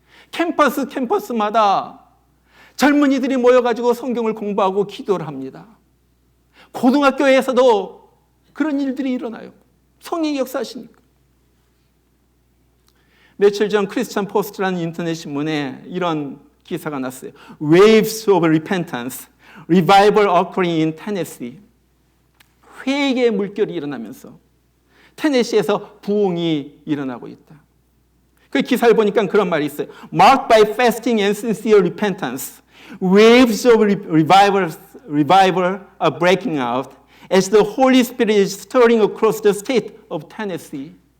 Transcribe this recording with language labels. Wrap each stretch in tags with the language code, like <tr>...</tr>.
<ko>캠퍼스마다 젊은이들이 모여가지고 성경을 공부하고 기도를 합니다. 고등학교에서도 그런 일들이 일어나요. 성령이 역사하시니까. 며칠 전 크리스천 포스트라는 인터넷 신문에 이런 기사가 났어요.</ko> <en>Waves of repentance, revival occurring in Tennessee.</en> <ko>회개의 물결이 일어나면서 테네시에서 부흥이 일어나고 있다. 그 기사를 보니까 그런 말이 있어요.</ko> <en>Marked by fasting and sincere repentance, waves of revival are breaking out as the Holy Spirit is stirring across the state of Tennessee.</en>